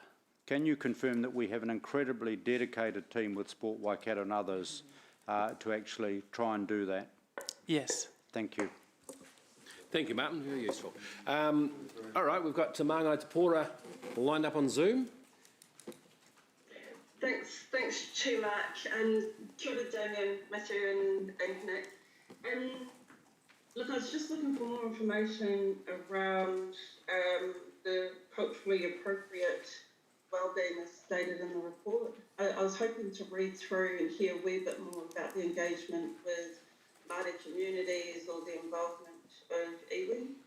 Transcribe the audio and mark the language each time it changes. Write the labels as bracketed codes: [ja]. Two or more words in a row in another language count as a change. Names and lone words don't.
[en] Can you confirm that we have an incredibly dedicated team with Sport Waikato and others to actually try and do that? Yes. Thank you. Thank you, Martin. Very useful. All right, we've got Te Māngai Te Pōra lined up on Zoom. Thanks, Chair Mark, and [mi] kia ora [en] Damien, Matthew and Nick. Look, I was just looking for more information around the culturally appropriate wellbeing as stated in the report. I was hoping to read through and hear a wee bit more about the engagement with Māori communities or the involvement of iwi.